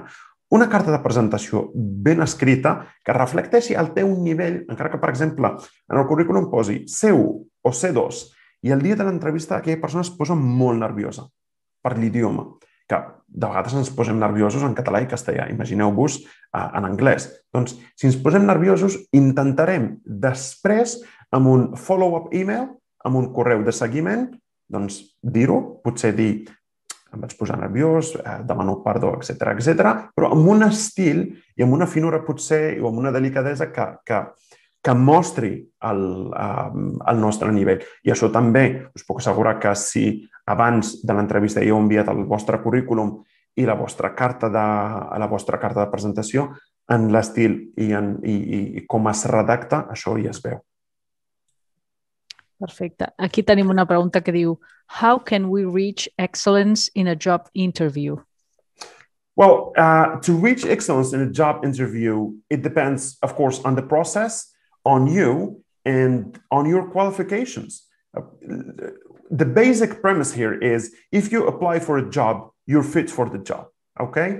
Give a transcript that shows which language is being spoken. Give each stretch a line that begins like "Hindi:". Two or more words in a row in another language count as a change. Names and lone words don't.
Catalan: Una carta de presentació ben escrita que reflecteixi el teu nivell, encara que, per exemple, en el currículum posi C1 o C2, i el dia de l'entrevista aquella persona es posa molt nerviosa per l'idioma, que de vegades ens posem nerviosos en català i castellà. Imagineu-vos en anglès. Doncs, si ens posem nerviosos, intentarem després, amb un
English: follow-up email,
Catalan: amb un correu de seguiment, doncs dir-ho, potser dir em vaig posar nerviós, demano perdó, etc., però amb un estil i amb una finura potser o amb una delicadesa que mostri el nostre nivell. I això també us puc assegurar que si abans de l'entrevista heu enviat el vostre currículum i la vostra carta de presentació, en l'estil i com es redacta, això ja es veu. Perfecte. Aquí tenim una pregunta que diu
English: How can we reach excellence in a job interview? Well, to reach excellence in a job interview, it depends, of course, on the process, on you, and on your qualifications. The basic premise here is if you apply for a job, you're fit for the job, okay?